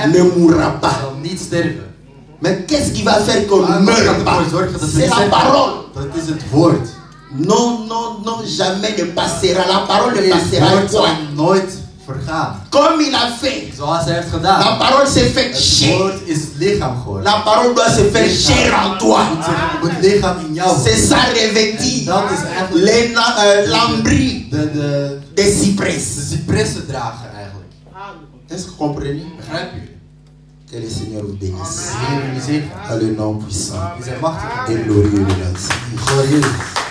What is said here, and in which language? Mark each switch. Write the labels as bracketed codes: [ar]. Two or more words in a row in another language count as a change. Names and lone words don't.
[fr] ne mourra pas. [nl] zal niet sterven. [fr] Mais qu'est-ce qui va faire qu'on [nl] Maar [fr] ne [nl] wat gaat [fr] meure pas? [nl] ervoor zorgen dat we [fr] C'est [nl] niet [fr] la [nl] sterven? [fr] parole. [nl] Dat is het woord. [fr] Non, non, non, jamais ne passera. La parole ne [nl] Het [fr] passera [nl] woord zal [fr] point. [nl] nooit vergaan. [fr] Comme il a fait. [nl] Zoals hij heeft [fr] La [nl] gedaan. [fr] parole s'est faite [nl] Het [fr] chair. [nl] woord is lichaam geworden. [fr] La parole doit se faire chair en toi. [nl] Het moet lichaam in jou [fr] C'est [nl] worden. [fr] ça revêtir [nl] Dat is eigenlijk [fr] l'ambris [nl] de [fr] des cyprès. [nl] cipressen dragen eigenlijk. [fr] Est-ce que vous comprenez? [nl] Begrijp je? [fr] Que le Seigneur vous bénisse. [nl] Heer, u zegen. [fr] À le nom puissant [nl] Die zijn machtig. [fr] et glorieux de notre Seigneur. [nl] Glorieus.